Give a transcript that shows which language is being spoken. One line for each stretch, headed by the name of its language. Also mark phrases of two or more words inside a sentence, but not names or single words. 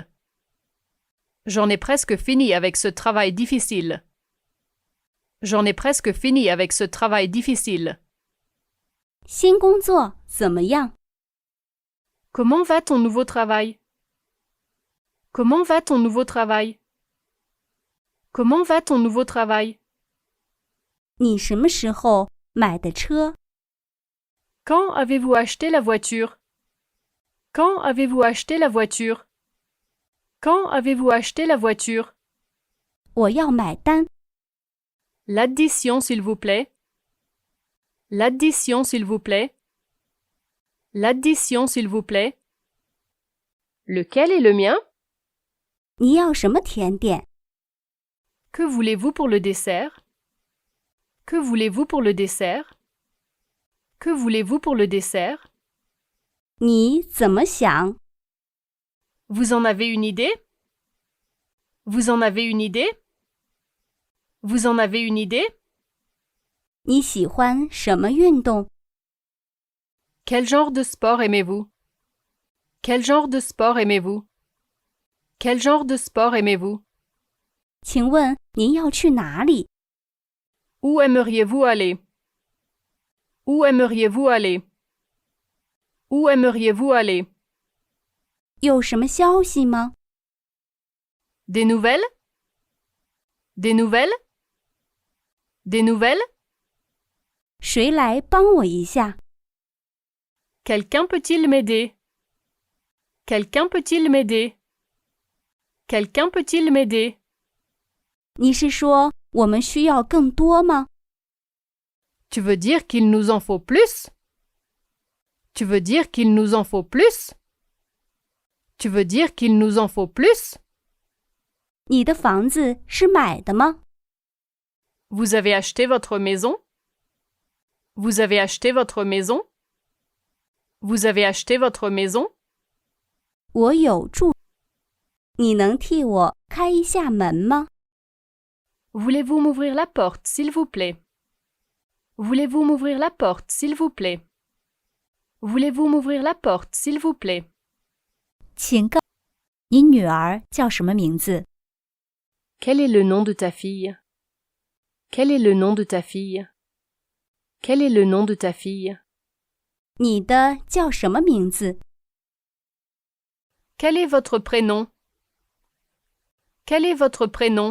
French: J'en ai presque fini avec ce travail difficile. J'en ai presque fini avec ce travail difficile.
Chinese: 新工作怎么样？
French: Comment va ton nouveau travail? Comment va ton nouveau travail? Comment va ton nouveau travail?
Chinese: 你什么时候买的车？
French: Quand avez-vous acheté la voiture? Quand avez-vous acheté la voiture? Quand avez-vous acheté la voiture?
Chinese: 我要买单。
French: L'addition, s'il vous plaît. L'addition, s'il vous plaît. L'addition, s'il vous plaît. Lequel est le mien?
Chinese: 你要什么甜点？
French: Que voulez-vous pour le dessert? Que voulez-vous pour le dessert? Que voulez-vous pour le dessert?
Chinese: 你怎么想？
French: Vous en avez une idée? Vous en avez une idée? Vous en avez une idée?
Chinese: 你喜欢什么运动？
French: Quel genre de sport aimez-vous? Quel genre de sport aimez-vous? Quel genre de sport aimez-vous?
Chinese: 请问您要去哪里？
French: Où aimeriez-vous aller? Où aimeriez-vous aller? Où aimeriez-vous aller?
Chinese: 有什么消息吗？
French: Des nouvelles? Des nouvelles? Des nouvelles?
Chinese: 谁来帮我一下？
French: Quelqu'un peut-il m'aider? Quelqu'un peut-il m'aider? Quelqu'un peut-il m'aider?
Chinese: 你是说我们需要更多吗？
French: Tu veux dire qu'il nous en faut plus? Tu veux dire qu'il nous en faut plus? Tu veux dire qu'il nous en faut plus?
Chinese: 你的房子是买的吗？
French: Vous avez acheté votre maison? Vous avez acheté votre maison? Vous avez acheté votre maison?
Chinese: 我有住。你能替我开一下门吗？
French: Voulez-vous m'ouvrir la porte, s'il vous plaît? Voulez-vous m'ouvrir la porte, s'il vous plaît? Voulez-vous m'ouvrir la porte, s'il vous plaît?
Chinese: 请告你女儿叫什么名字？
French: Quel est le nom de ta fille? Quel est le nom de ta fille? Quel est le nom de ta fille?
Chinese: 你的叫什么名字？
French: Quel est votre prénom? Quel est votre prénom?